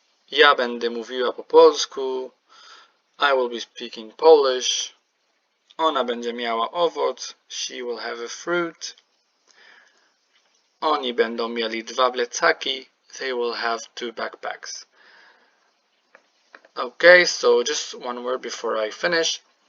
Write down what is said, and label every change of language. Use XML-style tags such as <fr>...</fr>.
<pl>Ja będę mówiła po polsku.</pl> <en>I will be speaking Polish.</en> <pl>Ona będzie miała owoc.</pl> <en>She will have a fruit.</en> <pl>Oni będą mieli dwa plecaki.</pl> <en>They will have two backpacks. Okay, so just one word before I finish.</en>